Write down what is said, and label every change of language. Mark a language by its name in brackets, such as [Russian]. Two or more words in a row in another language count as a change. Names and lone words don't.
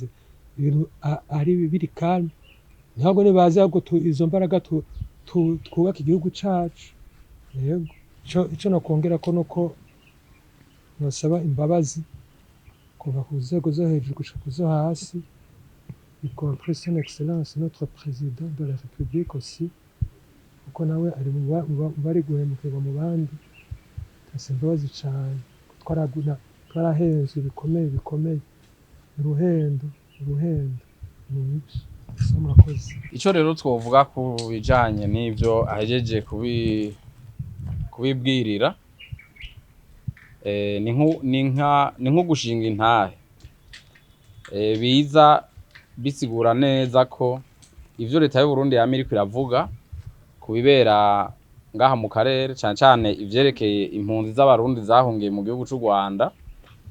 [Rundi] ibintu ari biri calme ntabwo nibaza ngo izo mbaraga twubaka igihugu cacu yego ico nakongera ko nuko nosaba imbabazi kuva ku nzego zo hejuru gushika ku zo hasi [French] y compris son excellence notre président de la république aussi [Rundi] kuko nawe ari bari guhemukirwa mu bandi tase imbabazi cane twarahenzwe bikomeye uruhendo murakoze ico rero twovuga ku bijanye n'ivyo ahejeje kubibwirira ni nko gushinga intahe biza bisigura neza ko ivyo leta y'u Burundi yama iriko iravuga kubibera ngaha mu karere cane cane ivyerekeye impunzi z'abarundi zahungiye mu gihugu c'u Rwanda